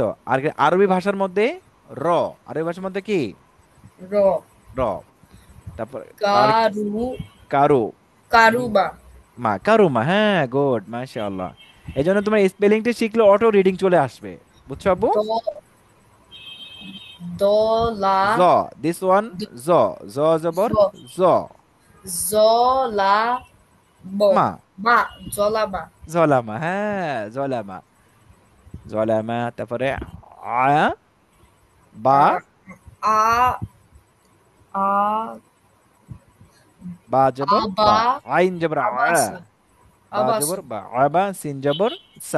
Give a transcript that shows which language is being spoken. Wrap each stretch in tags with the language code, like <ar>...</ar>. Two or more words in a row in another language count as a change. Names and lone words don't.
<bn>আর আরবি ভাষার মধ্যে র, আরবি ভাষার মধ্যে কি? র, র। তারপর আর কারু, কারু, উম, কারুবা, মা, কারু মা, হ্যাঁ, গুড, মাশাআল্লাহ। এই জন্য তোমার স্পেলিংটা শিখলে</bn> <en>auto reading</en> <bn>চলে আসবে, বুঝছো আব্বু? দ, দ, লা, জ,</bn> <en>this one, দ- জ, জ জবর জ, জ, জ, লা, ব, মা, মা, জলামা, জলামা, হ্যাঁ, জলামা, জলামা।</en> <bn>তারপরে আয়া, বা, আ, আ, আ, বা জবর আবা, বা, আইন জবর আ, আবাসা, বা আবাসা, জবর বা, আবা, সিন জবর সা,</bn>